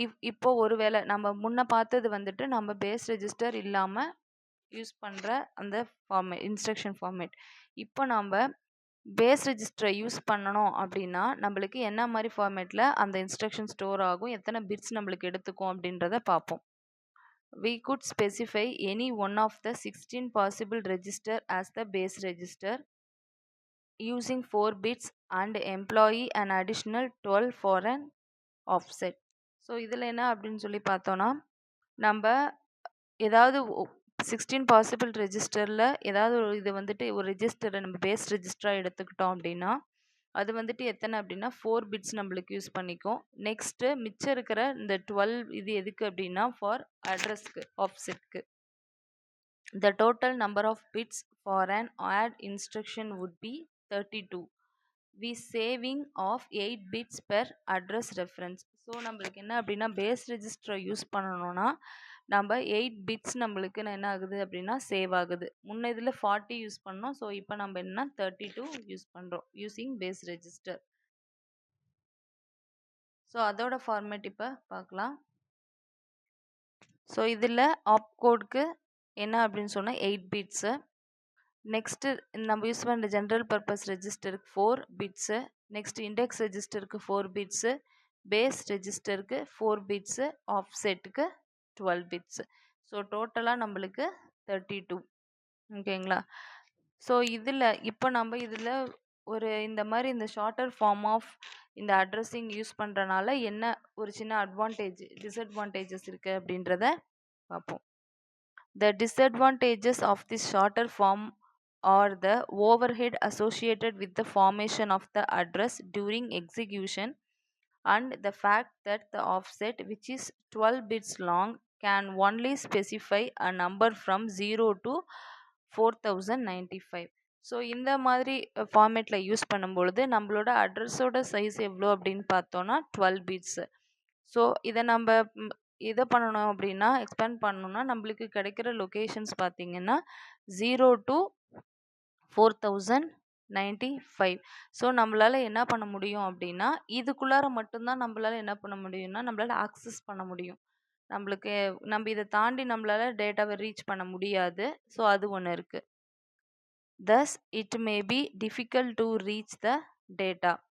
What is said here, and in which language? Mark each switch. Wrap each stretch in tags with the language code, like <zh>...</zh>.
<ta>இப்போ ஒருவேளை நம்ம முன்ன பார்த்தது வந்துட்டு நம்ம பேஸ் ரெஜிஸ்டர் இல்லாமல் யூஸ் பண்ணுற அந்த ஃபார்மேட் இன்ஸ்ட்ரக்ஷன் ஃபார்மேட். இப்போ நம்ம பேஸ் ரெஜிஸ்டரை யூஸ் பண்ணணும் அப்படின்னா நம்மளுக்கு என்ன மாதிரி ஃபார்மேட்டில் அந்த இன்ஸ்ட்ரக்ஷன் ஸ்டோர் ஆகும், எத்தனை பிட்ஸ் நம்மளுக்கு எடுத்துக்கும் அப்படின்றத பார்ப்போம்.</ta> <en>We could specify any one of the 16 possible register as the base register using 4 bits and employ an additional 12 for an offset.</en> <ta>So இதில் என்ன அப்படின்னு சொல்லி பார்த்தோன்னா நம்ம ஏதாவது 16 பாசிபிள் ரெஜிஸ்டரில் ஏதாவது ஒரு இது வந்துட்டு ஒரு ரெஜிஸ்டரை நம்ம பேஸ் ரெஜிஸ்டராக எடுத்துக்கிட்டோம் அப்படின்னா அது வந்துட்டு எத்தனை அப்படின்னா 4 பிட்ஸ் நம்மளுக்கு யூஸ் பண்ணிக்கும். நெக்ஸ்ட்டு மிச்சம் இருக்கிற இந்த 12 இது எதுக்கு அப்படின்னா ஃபார் அட்ரஸ்க்கு ஆஃப்செட்க்கு.</ta> <en>The total number of bits for an add instruction would be 32. We saving of 8 bits per address reference.</en> <ta>So நம்மளுக்கு என்ன அப்படின்னா பேஸ் ரெஜிஸ்டரை யூஸ் பண்ணணும்னா நம்ம 8 பிட்ஸ் நம்மளுக்கு என்ன ஆகுது அப்படின்னா சேவ் ஆகுது. முன்ன இதில் 40 யூஸ் பண்ணோம். ஸோ இப்போ நம்ம என்ன 32 யூஸ் பண்ணுறோம் யூஸிங் பேஸ் ரெஜிஸ்டர். ஸோ அதோட ஃபார்மேட் இப்போ பார்க்கலாம். ஸோ இதில் ஆப் கோடுக்கு என்ன அப்படின்னு சொன்னால் 8 பிட்ஸு. நெக்ஸ்ட்டு நம்ம யூஸ் பண்ணுற general purpose ரெஜிஸ்டருக்கு 4 bits. Next index ரெஜிஸ்டருக்கு 4 bits. Base ரெஜிஸ்டருக்கு 4 bits. ஆஃப்செட்டுக்கு 12 bits. So டோட்டலாக நம்மளுக்கு 32. ஓகேங்களா? ஸோ இதில் இப்போ நம்ம இதில் ஒரு இந்த மாதிரி இந்த ஷார்ட்டர் ஃபார்ம் ஆஃப் இந்த அட்ரஸிங் யூஸ் பண்ணுறனால என்ன ஒரு சின்ன அட்வான்டேஜ் டிஸ்அட்வான்டேஜஸ் இருக்குது அப்படின்றத பார்ப்போம்.</ta> <en>The disadvantages of this shorter form are the overhead associated with the formation of the address during execution and the fact that the offset, which is 12 bits long, can only specify a number from 0 to 4095.</en> <ta>So இந்த மாதிரி ஃபார்மேட்டில் use பண்ணும்பொழுது நம்மளோட அட்ரஸோட size எவ்வளோ அப்படின்னு பார்த்தோன்னா 12 bits. So இதை நம்ம இதை பண்ணணும் அப்படின்னா எக்ஸ்பேண்ட் பண்ணணும்னா நம்மளுக்கு கிடைக்கிற லொக்கேஷன்ஸ் பார்த்தீங்கன்னா 0 to 4095. ஸோ நம்மளால் என்ன பண்ண முடியும் அப்படின்னா இதுக்குள்ளார மட்டும்தான் நம்மளால் என்ன பண்ண முடியும்னா நம்மளால் ஆக்சஸ் பண்ண முடியும். நம்மளுக்கு நம்ம இதை தாண்டி நம்மளால் டேட்டாவை ரீச் பண்ண முடியாது. ஸோ அது ஒன்று இருக்குது.</ta> <en>Thus it may be difficult to reach the data.</en>